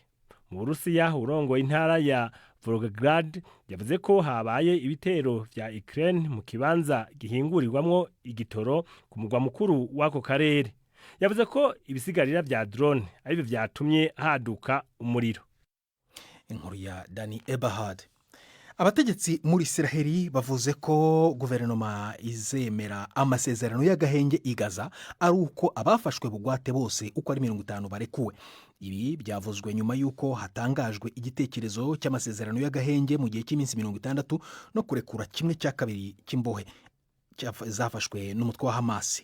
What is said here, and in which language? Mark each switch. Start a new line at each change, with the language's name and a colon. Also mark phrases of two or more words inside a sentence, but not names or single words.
Rundi: Mu Burusiya urongoye intara ya Volgograd yavuze ko habaye ibitero vya Ukraine mu kibanza gihingurirwamwo igitoro ku mugwa mukuru w'ako karere. Yavuze ko ibisigarira vya drone arivyo vyatumye haduka umuriro. Inkuru ya Dani Ebahad. Abategetsi muri Israeli bavuze ko guverinoma izemera amasezerano y'agahenge i Gaza ari uko abafashwe bugwate bose uko ari 50 barekuwe. Ibi byavuzwe nyuma y'uko hatangajwe igitekerezo cy'amasezerano y'agahenge mu gihe cy'iminsi 60 no kurekura kimwe cya kabiri cy'imbohe zafashwe n'umutwe wa Hamas.